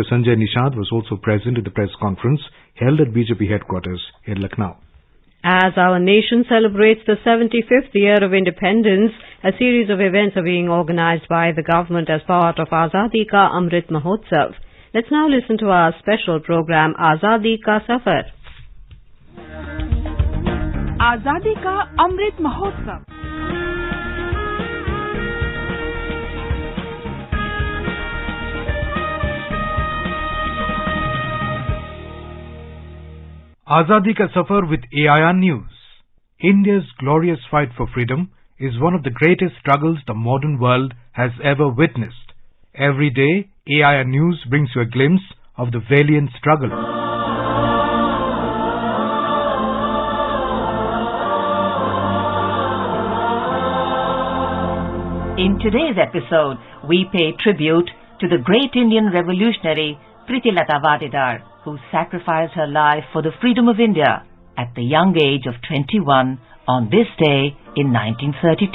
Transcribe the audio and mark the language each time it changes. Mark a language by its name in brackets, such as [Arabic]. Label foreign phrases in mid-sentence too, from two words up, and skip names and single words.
[English] Sanjay Nishat was also present at the press conference held at BJP headquarters in Lucknow. As our nation celebrates the 75th year of independence, a series of events are being organized by the government as part of Azadi Ka Amrit Mahotsav. Let's now listen to our special program, Azadi Ka Safar. Azadi Ka Amrit Mahotsav. Azadi Ka Safar with AIR News. India's glorious fight for freedom is one of the greatest struggles the modern world has ever witnessed. Every day, AIR News brings you a glimpse of the valiant struggle. In today's episode, we pay tribute to the great Indian revolutionary Pritilata Vadidar, who sacrificed her life for the freedom of India at the young age of 21 on this day in 1932.